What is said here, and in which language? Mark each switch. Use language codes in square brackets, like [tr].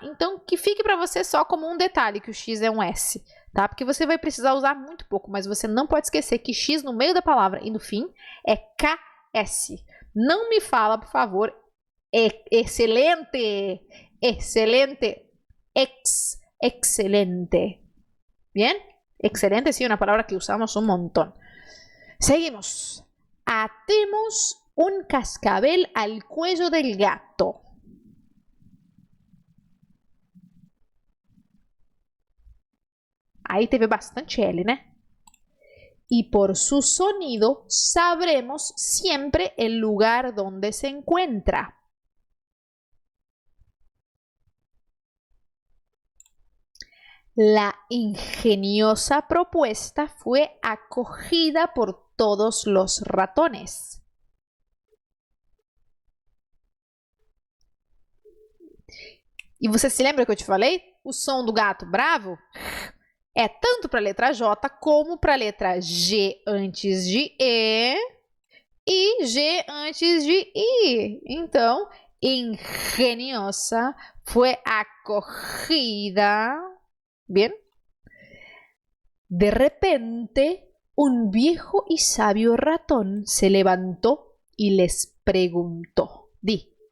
[pt] Então, que fique para você só como um detalhe, que o X é um S, tá? Porque você vai precisar usar muito pouco, mas você não pode esquecer que X no meio da palavra e no fim é KS. Não me fala, por favor, excelente, excelente, excelente. [es] Bien? Excelente, sí, una palabra que usamos un montón. Seguimos. Atemos un cascabel al cuello del gato. Ahí [pt] teve bastante L, né? [es] Y por su sonido sabremos siempre el lugar donde se encuentra. La ingeniosa propuesta fue acogida por todos los ratones. [pt] E você se lembra que eu te falei? O som do gato bravo é tanto para a letra J como para a letra G antes de E e G antes de I. [es] Então, ingeniosa fue acogida. Bien. De repente, un viejo y sabio ratón se levantó y les preguntó. Di.